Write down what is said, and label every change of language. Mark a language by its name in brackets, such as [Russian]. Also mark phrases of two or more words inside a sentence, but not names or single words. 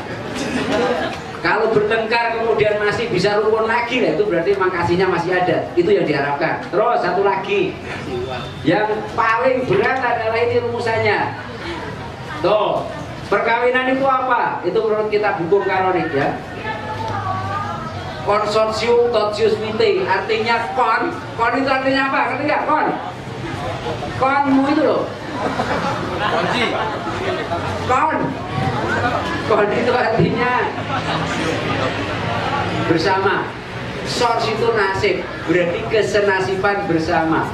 [Indonesian] Kalau bertengkar kemudian masih bisa rukun lagi, nah itu berarti memang kasihnya masih ada. Itu yang diharapkan. Terus satu lagi, yang paling berat adalah ini rumusannya. Tuh, perkawinan itu apa? Itu menurut kitab hukum kanonik ya. [Latin] Consortium totius vitae, [Indonesian] artinya kon itu artinya apa? Ngerti nggak kon? Konmu itu loh. Kon itu artinya bersama. Sors itu nasib, berarti kesenasiban bersama.